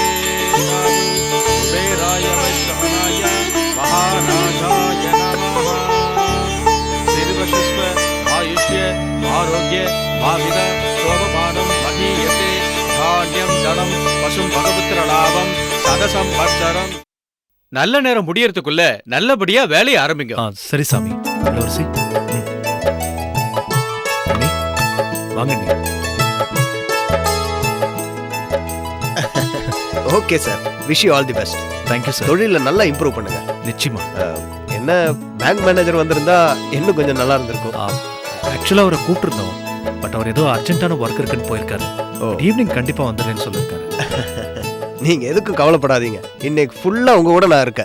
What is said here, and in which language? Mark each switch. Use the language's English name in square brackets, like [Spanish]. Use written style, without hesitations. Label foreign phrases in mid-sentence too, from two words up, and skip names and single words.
[Sanskrit] कुबेराय वैश्रवणाय महानाथाय नमः. सर्वशस्व आयुष्य आरोग्य भाविद शोभमानं महीयते धान्यं धनं पशुं भगवत्रलाभं सदसंवत्सरम्. [Tamil] நல்ல நேரம் முடியறதுக்குள்ள நல்லபடியா வேலையை ஆரம்பிங்க. சரி சாமி. இளவரசி, அண்ணி, வாங்க அண்ணி. [English] okay sir, wish you all the best. thank you sir. [Tamil] தொழில நல்லா இம்ப்ரூவ் பண்ணுங்க. நிச்சயமா. என்ன [English] bank manager [Tamil] வந்திருந்தா இன்னும் கொஞ்சம் நல்லா இருந்திருக்கும். ஆக்சுவலா அவரை கூப்பிட்டுருந்தோம், பட் அவர் ஏதோ அர்ஜென்ட்டான ஒர்க் இருக்குன்னு போயிருக்காரு. ஈவினிங் கண்டிப்பா வந்துடுறேன்னு சொல்லியிருக்காரு. நீங்க எதுக்கும் கவலைப்படாதீங்க, இன்னைக்கு ஃபுல்லா உங்க கூட நான் இருக்கேன்.